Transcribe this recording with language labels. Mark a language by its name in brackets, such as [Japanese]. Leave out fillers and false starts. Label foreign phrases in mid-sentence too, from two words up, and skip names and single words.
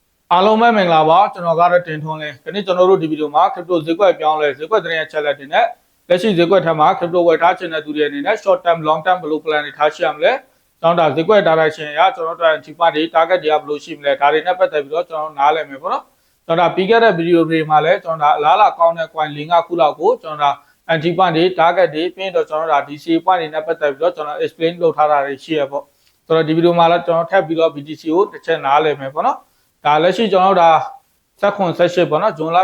[Burmese] အားလုံးပဲမင်္ဂလာပါကျွန်တော်ကတော့တင်ထွန်းလင်းဒီနေ့ကျွန်တော်တို့ဒီဗီဒီယိုမှာ crypto ဈေးကွက်ပြောင်းလဲဈေးကွက်သတင်းရဲ့ ချက်လက်တွေနဲ့လက်ရှိဈေးကွက်ထက်မှာ crypto ဝယ်ထားခြင်းတဲ့သူတွေအနေနဲ့ [English] short term long term [Burmese] ဘယ်လို plan တွေထားရှိရမလဲကျွန်တော်ဒါဈေးကွက် direction အရကျွန်တော်တို့ [English] anti part [Burmese] တွေ target တွေကဘယ်လိုရှိမလဲဒါတွေနဲ့ပတ်သက်ပြီးတော့ကျွန်တော်နားလည်မယ်ပေါ့နော်ကျွန်တော်ဒါပြီးခဲ့တဲ့ဗီဒီယိုတွေမှာလည်းကျွန်တော်ဒါ အလားအလာကောင်းတဲ့ coin ၄-၅ ခုလောက်ကိုကျွန်တော်ဒါ [English] anti part [Burmese] တွေ target တွေပြီးတော့ကျွန်တော်ဒါ [English] DC point [Burmese] တွေနဲ့ပတ်သက်ပြီးတော့ကျွန်တော် explain လုပ်ထားတာတွေရှိရပေါ့ဆိုတော့ဒီဗီဒီယိုမှာလည်းကျွန်တော်ထပ်ပြီးတော့ BTC ကိုတစ်ချက်နားလည်မယ်ပေါ့နော်ဒါလက်ရှိကျွန်တော်ဒါ18ပေါ့နော်ဇွန်လ